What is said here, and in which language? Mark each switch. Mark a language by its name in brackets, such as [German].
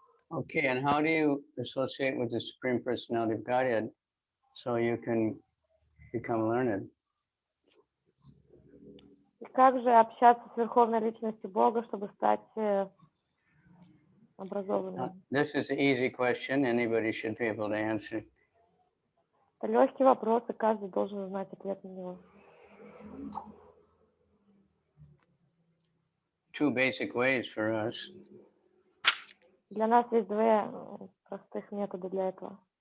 [English] Okay, and how do you associate with the Supreme Personality of Godhead so you can become learned? [Russian] И как же общаться с Верховной Личностью Бога, чтобы стать образованным? [English] This is an easy question. Anybody should be able to answer. [Russian] Это легкий вопрос, и каждый должен знать ответ на него. [English] Two basic ways for us. [Russian] Для нас есть два простых метода для этого.